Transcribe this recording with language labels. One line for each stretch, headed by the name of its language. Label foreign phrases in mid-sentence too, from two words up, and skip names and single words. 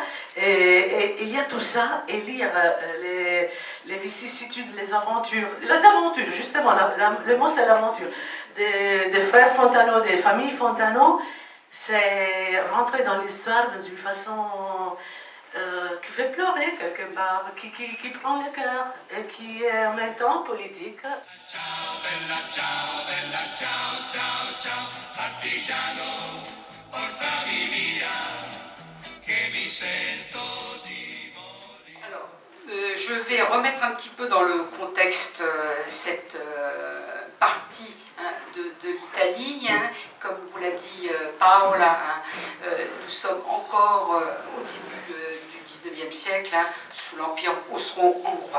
French: Et il y a tout ça, et lire les vicissitudes, les aventures, justement, le mot c'est l'aventure, des frères Fontano, des familles Fontano, c'est rentrer dans l'histoire dans une façon qui fait pleurer quelque part, qui prend le cœur et qui est en même temps politique.
Italian: Ciao, bella ciao, bella ciao, ciao, ciao, partigiano, portami via, che mi sento di morire.
French: Alors, je vais remettre un petit peu dans le contexte cette partie de l'Italie. Comme vous l'a dit Paola, nous sommes encore au début du XIXe siècle, sous l'Empire austro-hongrois.